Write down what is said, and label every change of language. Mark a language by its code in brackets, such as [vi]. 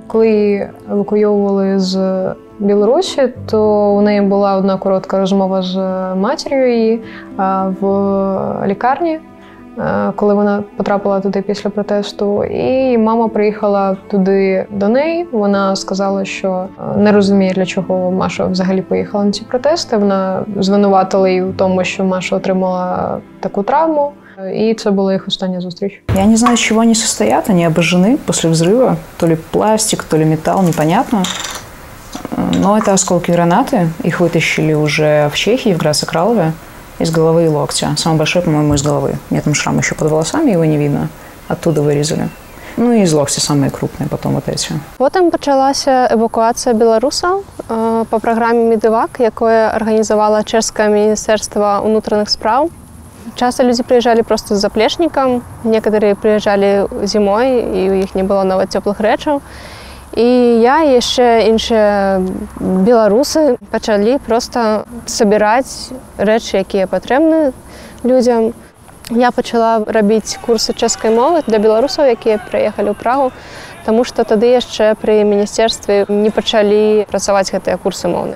[uk] Коли її евакуйовували з Білорусі, то у неї була одна коротка розмова з матір'ю її в лікарні, коли вона потрапила туди після протесту. І мама приїхала туди до неї. Вона сказала, що не розуміє, для чого Маша взагалі поїхала на ці протести. Вона звинуватила її в тому, що Маша отримала таку травму. [ru] И это была их [uk] остання зустріч. [ru] Я не знаю, из чего они состоят. Они обожжены после взрыва. То ли пластик, то ли металл, непонятно. Но это осколки гранаты. Их вытащили уже в Чехии, в Грасо-Кралове, из головы и локтя. Самый большой, по-моему, из головы. У меня там шрам еще под волосами, его не видно. Оттуда вырезали. Ну и из локтя самые крупные, потом вот эти. [uk] Потім почалася евакуація білорусів по програмі «Медевак», яку організувало Чешське міністерство внутрішніх справ. [ru] Часто люди приезжали просто с заплечником, некоторые приезжали зимой, и у них не было [uk] навіть теплих речей. І я і ще інші білоруси почали просто збирати речі, які потрібні людям. Я почала робити курси чеської мови для білорусів, які приїхали в Прагу, тому що тоді ще при міністерстві не почали працювати ці курси мовні.